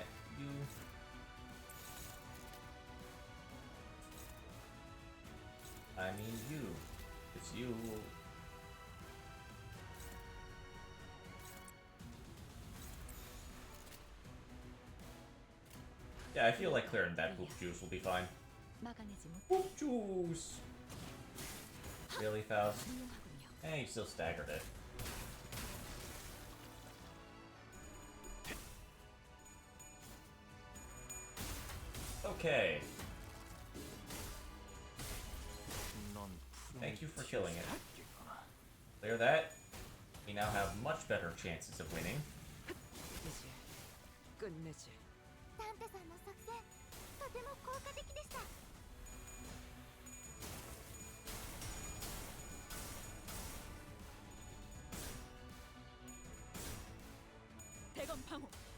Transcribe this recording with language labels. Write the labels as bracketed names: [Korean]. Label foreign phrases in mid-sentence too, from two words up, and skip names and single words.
[English] You. I mean you. It's you. Yeah, I feel like clearing that poop juice will be fine. [Korean] 막아내지 못. [English] Poop juice! Really, Faust? Eh, you still staggered it. Okay. Thank you for killing it. Clear that. We now have much better chances of winning. [Korean] 이제 끝내지. [Japanese] ダンテさんの作戦とても効果的でした。 [Korean] 대검 방어.